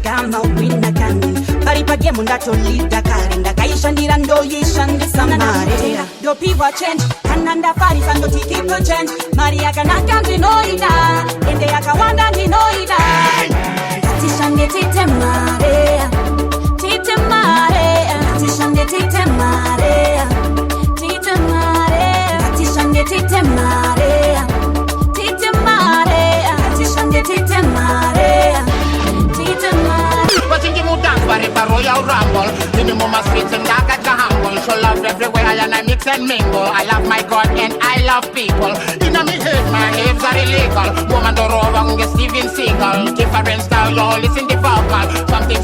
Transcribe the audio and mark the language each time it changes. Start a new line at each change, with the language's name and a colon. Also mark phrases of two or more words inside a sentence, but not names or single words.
Shona: mawina kani paripagemu ndatolida kare ndakaishandira ndoyishandisa mari ndopiwa change kana ndafarisa ndotikipo change mari yakanaka ndinoida ende yakawanda ndinoida tishange tite mare tite mare tishange tite mare tite mare tishange tite mare tite mare tishange tite mare tite mare
English: watching you dance for the Royal Rumble in the mama streets and I got the humble show love everywhere and I mix and mingle I love my God and I love people in me head my hips are illegal woman do wrong get Steven Seagal different style you listen the vocal something